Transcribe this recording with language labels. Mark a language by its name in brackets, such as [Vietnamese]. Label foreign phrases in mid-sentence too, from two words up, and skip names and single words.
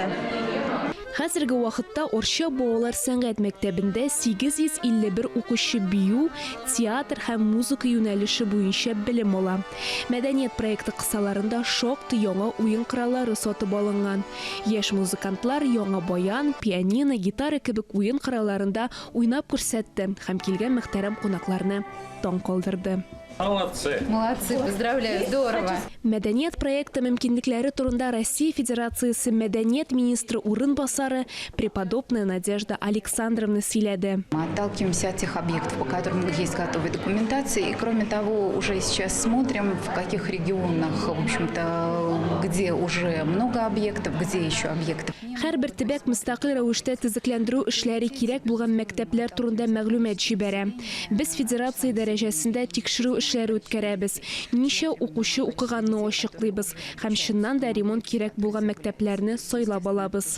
[Tatar] Хәзерге вакытта Орча балалар сәнгать мәктәбендә 851 укучы бию, театр һәм музыка юнәлеше буенча белем ала. Мәдәният проекты кысаларында шактый яңа уен кораллары сатып алынган. Яшь музыкантлар яңа баян, пианино, гитара кебек уен коралларында уйнап күрсәтте һәм килгән мөхтәрәм кунакларны таң калдырды. [Russian] Молодцы! Молодцы, поздравляю, здорово! [Tatar] Мәдәният проекты мөмкинлекләре турында Россия Федерациясе мәдәният министры урынбасары Преподобная Надежда Александровна сөйләде. [Russian] Мы отталкиваемся от тех объектов, по которым есть готовая документация. И кроме того, уже сейчас смотрим, в каких регионах, в общем-то, где уже много объектов, где еще объектов. [Tatar] Һәрбер төбәк мөстәкыйль рәвештә төзекләндерү эшләре кирәк булган мәктәпләр турында мәгълүмат җибәрә. Без федерация дәрәҗәсендә тикшерү эшләре үткәрәбез. Ничә укучы укыганны ачыклыйбыз һәм чыннан да ремонт кирәк булган мәктәпләрне сайлап алабыз.